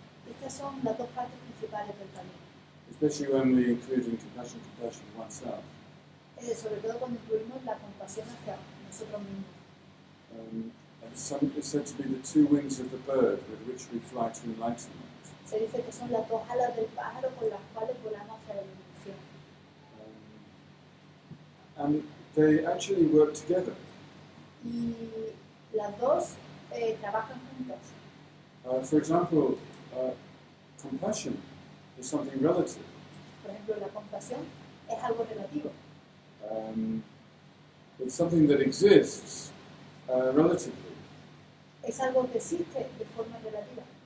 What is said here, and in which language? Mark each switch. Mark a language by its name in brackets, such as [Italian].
[Spanish] Estas son las dos partes principales del camino. [English] especially when we include in compassion oneself. [Spanish] Sobre todo cuando incluimos la compasión hacia nosotros mismos. [English] And it's said to be the two wings of the bird with which we fly to enlightenment. [Spanish] Se dice que son las dos alas del pájaro con las cuales volamos hacia la iluminación. [English] And they actually work together. [Spanish] Y las dos trabajan juntas. [English] For example, compassion is something relative. [Spanish] Por ejemplo, la compasión es algo relativo. [English] It's something that exists relatively. [Spanish] Es algo que existe de forma relativa.